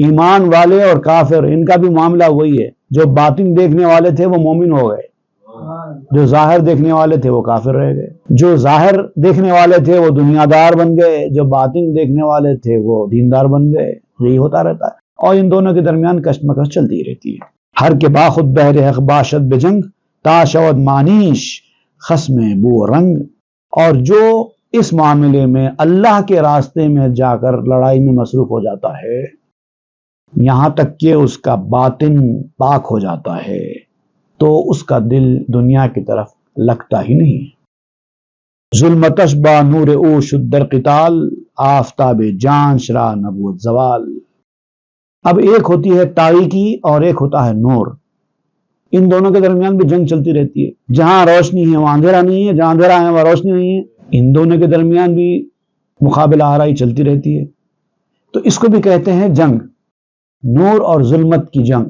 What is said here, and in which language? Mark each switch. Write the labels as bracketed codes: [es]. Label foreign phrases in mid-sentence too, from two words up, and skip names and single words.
[ur] ایمان والے اور کافر، ان کا بھی معاملہ وہی ہے۔ جو باطن دیکھنے والے تھے وہ مومن ہو گئے، جو ظاہر دیکھنے والے تھے وہ کافر رہ گئے۔ جو ظاہر دیکھنے والے تھے وہ دنیا دار بن گئے، جو باطن دیکھنے والے تھے وہ دیندار بن گئے۔ یہی ہوتا رہتا ہے، اور ان دونوں کے درمیان کشمکش چلتی رہتی ہے۔ [fa] ہر کے باخود بہر حق باشد بجنگ، تا شود مانیش خصم بو رنگ۔ [ur] اور جو اس معاملے میں اللہ کے راستے میں جا کر لڑائی میں مصروف ہو جاتا ہے، یہاں تک کہ اس کا باطن پاک ہو جاتا ہے، تو اس کا دل دنیا کی طرف لگتا ہی نہیں۔ [fa] ظلمتش با نور او شد در قتال، آفتاب جان شرا نبوت زوال۔ [ur] اب ایک ہوتی ہے تاریکی اور ایک ہوتا ہے نور، ان دونوں کے درمیان بھی جنگ چلتی رہتی ہے۔ جہاں روشنی ہے وہاں اندھیرا نہیں ہے، جہاں اندھیرا ہے وہاں روشنی نہیں ہے، ان دونوں کے درمیان بھی مقابلہ آرائی چلتی رہتی ہے۔ تو اس کو بھی کہتے ہیں جنگ، نور اور ظلمت کی جنگ۔